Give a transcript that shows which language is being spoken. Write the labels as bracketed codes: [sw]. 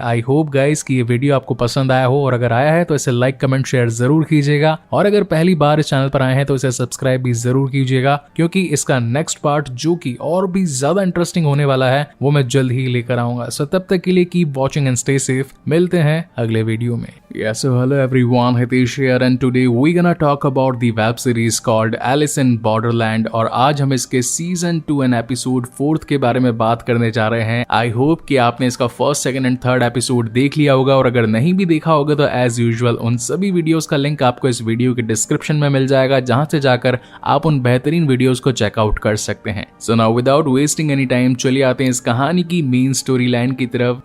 [en] I hope guys [hi] कि ये video आपको पसंद आया हो, और अगर आया है तो इसे लाइक, कमेंट, शेयर जरूर कीजिएगा। और अगर पहली बार इस चैनल पर आए हैं तो इसे सब्सक्राइब भी जरूर कीजिएगा, क्योंकि इसका नेक्स्ट पार्ट जो कि और भी ज्यादा इंटरेस्टिंग होने वाला है वो मैं जल्द ही लेकर आऊंगा। सो तब तक के लिए [en] Keep watching and stay safe. [hi] मिलते हैं अगले वीडियो में। [en] Yes, so hello everyone, Hitesh here and today we're gonna talk about the web series called Alice in Borderland [hi] और आज हम इसके सीजन 2 एंड एपिसोड 4 के बारे में बात करने जा रहे हैं। [en] I hope [hi] कि आपने इसका first, second and third episode देख लिया होगा, और अगर नहीं भी देखा होगा तो एज यूजुअल उन सभी वीडियोस का लिंक आपको इस वीडियो के डिस्क्रिप्शन में मिल जाएगा, जहां से जाकर आप उन बेहतरीन वीडियोस को चेकआउट कर सकते हैं। [en] so now without wasting any time [hi] चलिए आते हैं इस कहानी की मेन स्टोरी लाइन की तरफ।